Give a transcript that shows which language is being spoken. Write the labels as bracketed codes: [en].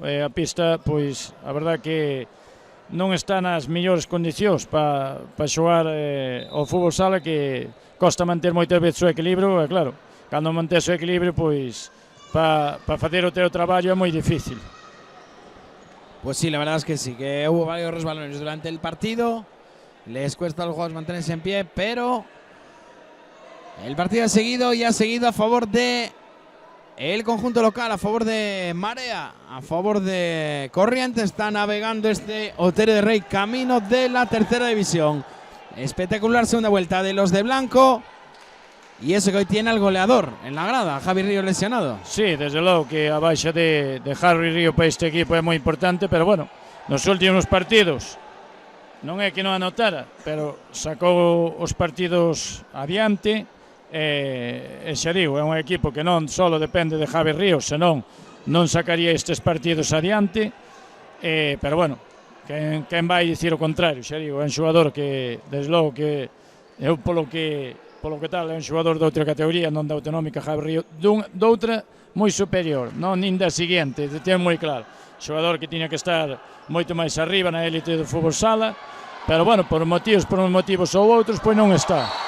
[gl] A pista, pois, a verdad que non está nas mellores condicións para xogar ao fútbol sala, que costa manter moitas veces o equilibrio, e claro, cando mantes o equilibrio, pois, para facer o teu traballo é moi difícil. [es] Pues sí, la verdad es que sí, que hubo varios resbalones durante el partido. Les cuesta a los jugadores mantenerse en pie, pero el partido ha seguido y ha seguido a favor de el conjunto local, a favor de Marea, a favor de Corrientes. Está navegando este Otero de Rey camino de la tercera división. Espectacular segunda vuelta de los de blanco. Y eso que hoy tiene al goleador en la grada, Javi Río lesionado. [gl] Sí, desde logo que a baixa de Javi Río para este equipo é moi importante, pero bueno, nos últimos partidos non é que non anotara, pero sacou os partidos adiante, xa digo, é un equipo que non só depende de Javi Ríos, senón non sacaría estes partidos adiante, pero bueno, quen vai dicir o contrario, xa digo, é un xogador que, desde logo que eu polo que tal é un xogador de outra categoría, non da autonómica Javi Ríos, doutra moi superior, non nin da seguinte, ten moi claro, xogador que tiña que estar moito máis arriba na élite do fútbol sala, pero bueno, por uns motivos ou outros, pois non está.